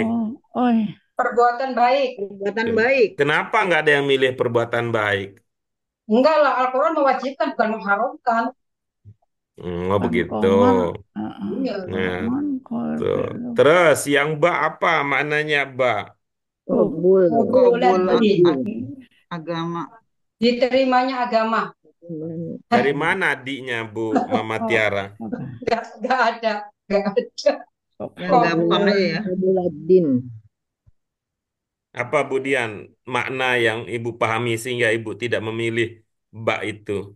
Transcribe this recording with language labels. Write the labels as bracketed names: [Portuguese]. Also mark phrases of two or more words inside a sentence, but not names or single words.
[Indonesian] Oh, Perbuatan baik. Perbuatan baik. Kenapa nggak ada yang milih perbuatan baik? Enggak lah. Al-Quran mewajibkan bukan mengharamkan. Oh, kan begitu. komar. Iya. Nah, Aman tuh. Terus yang ba apa maknanya ba? Qabul. Qabulan Qabuladin. agama. Diterimanya agama. Dari mana adiknya, Bu Mama Tiara? Enggak ada. Enggak ada. Yang gampang aja ya. Qabuladin. Apa Bu Dian makna yang Ibu pahami sehingga Ibu tidak memilih ba itu?